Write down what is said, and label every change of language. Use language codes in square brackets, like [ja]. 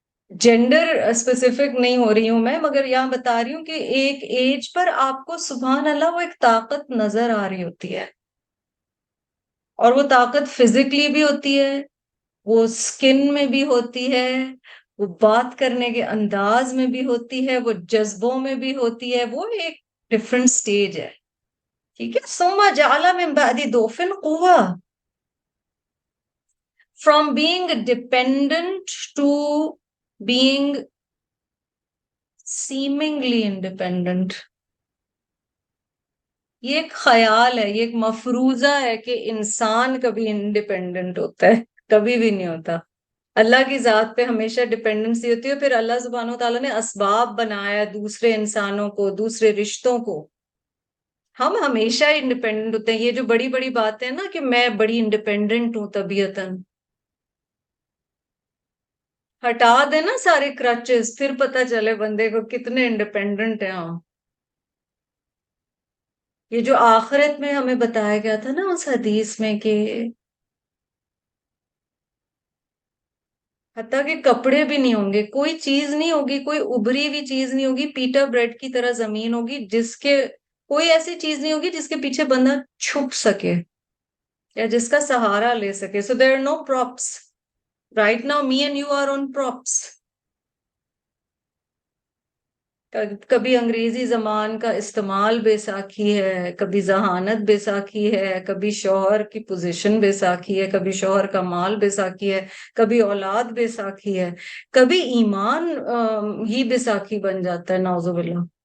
[ur] Gender specific نہیں ہو رہی ہوں میں، مگر یہاں بتا رہی ہوں کہ ایک ایج پر آپ کو سبحان اللہ وہ ایک طاقت نظر آ رہی ہوتی ہے، اور وہ طاقت فزیکلی بھی ہوتی ہے، وہ سکن میں بھی ہوتی ہے، وہ بات کرنے کے انداز میں بھی ہوتی ہے، وہ جذبوں میں بھی ہوتی ہے، وہ ایک ڈفرنٹ سٹیج ہے. ٹھیک ہے. [ar] ثم جعل من بعد ضعف قوة، [en] from being dependent to being seemingly independent. [ur] یہ ایک خیال ہے، یہ ایک مفروضہ ہے کہ انسان کبھی انڈیپینڈنٹ ہوتا ہے، کبھی بھی نہیں ہوتا. اللہ کی ذات پہ ہمیشہ ڈیپینڈنسی ہوتی ہے. پھر اللہ سبحانہ وتعالیٰ نے اسباب بنایا دوسرے انسانوں کو، دوسرے رشتوں کو. ہم ہمیشہ انڈیپینڈنٹ ہوتے ہیں. یہ جو بڑی بڑی باتیں ہیں نا کہ میں بڑی انڈیپینڈنٹ ہوں طبیعتاً، ہٹا دے نا سارے کرچز، پھر پتہ چلے بندے کو کتنے انڈیپینڈنٹ ہیں ہم. یہ جو آخرت میں ہمیں بتایا گیا تھا نا اس حدیث میں کہ حتیٰ کہ کپڑے بھی نہیں ہوں گے، کوئی چیز نہیں ہوگی، کوئی ابری ہوئی چیز نہیں ہوگی، پیٹا بریڈ کی طرح زمین ہوگی جس کے، کوئی ایسی چیز نہیں ہوگی جس کے پیچھے بندہ چھپ سکے یا جس کا سہارا لے سکے. [en] So there are no props. Right now me and you are on props. [ur] کبھی انگریزی زبان کا استعمال بے ساکھی ہے، کبھی ذہانت بے ساکھی ہے، کبھی شوہر کی پوزیشن بے ساکھی ہے، کبھی شوہر کا مال بے ساکھی ہے، کبھی اولاد بے ساکھی ہے، کبھی ایمان ہی بے ساکھی بن جاتا ہے، نعوذ باللہ.